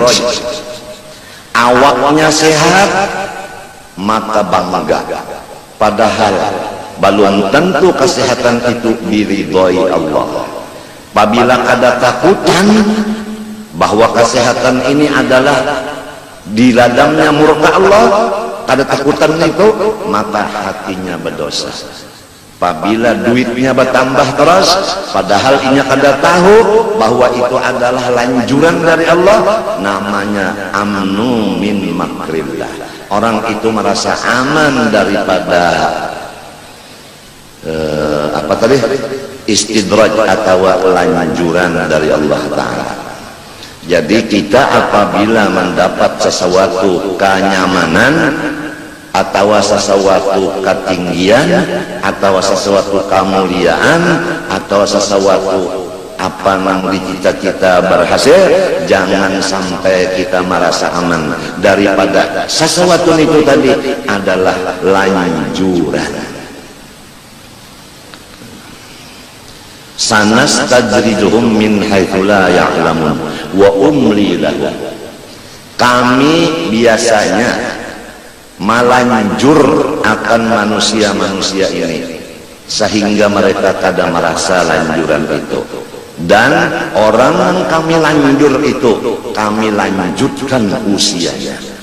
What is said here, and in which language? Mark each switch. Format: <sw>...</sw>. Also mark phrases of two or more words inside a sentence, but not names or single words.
<id>Awaknya sehat maka bangga, padahal belum tentu kesehatan itu diridhoi Allah. Apabila ada takutan bahwa kesehatan ini adalah di ladangnya murka Allah, ada takutan itu, maka hatinya berdosa. Apabila duitnya bertambah terus, padahal</id> <bjn>inya kada tahu</bjn> <id>bahwa itu adalah lanjuran dari Allah, namanya</id> <ar>أمن من مكر الله.</ar> <id>Orang itu merasa aman daripada apa tadi? Istidraj atau lanjuran dari Allah Ta'ala. Jadi kita apabila mendapat sesuatu kenyamanan atau sesuatu ketinggian atau sesuatu kemuliaan atau sesuatu apa namanya cita-cita berhasil, jangan sampai kita merasa aman daripada sesuatu itu tadi adalah lanjuran.</id> <ar>سنستدرجهم من حيث لا يعلمون وأملي لهم.</ar> <id>Kami biasanya melanjur akan manusia-manusia ini sehingga mereka kada merasa lanjuran itu, dan orang yang kami lanjur itu kami lanjutkan usianya.</id>